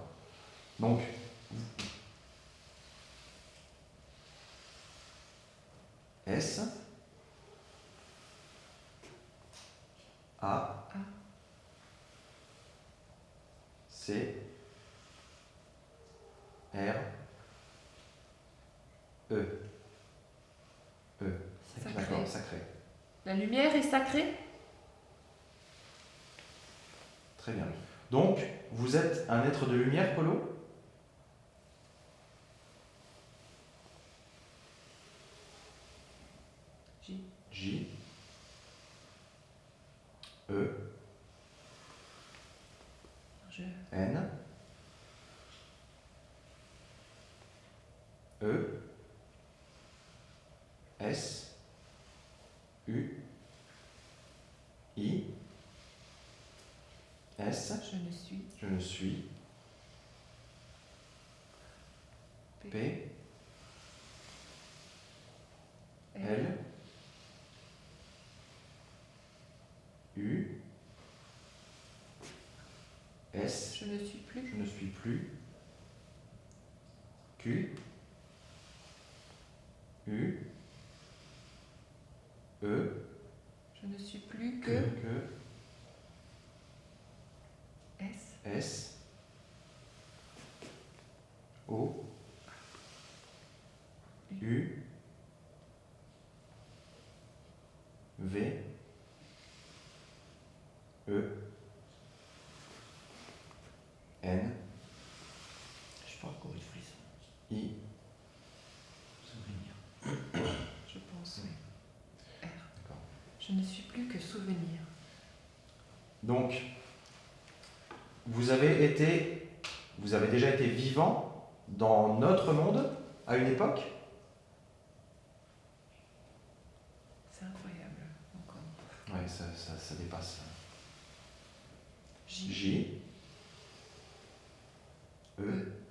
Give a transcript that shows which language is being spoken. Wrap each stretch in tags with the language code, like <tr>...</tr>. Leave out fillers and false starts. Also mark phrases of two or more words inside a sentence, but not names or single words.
<fr>Donc, S, A, C, R, E. E. Sacré. D'accord, sacré. La lumière est sacrée. Très bien. Donc, vous êtes un être de lumière, Polo? J. J. E. Je. N. E. S. U. I. S. Je ne suis. Je ne suis. P. L. U. S. Je ne suis plus. Je ne suis plus. Q. U. E. Je ne suis plus Que. que S. S. O. U. V. E. N. Je sais pas encore une frise. I. Souvenir. Je pense, oui. R. D'accord. Je ne suis plus que souvenir. Donc, vous avez déjà été vivant dans notre monde à une époque? C'est incroyable, encore. Oui, ça dépasse. J. J. E.</fr>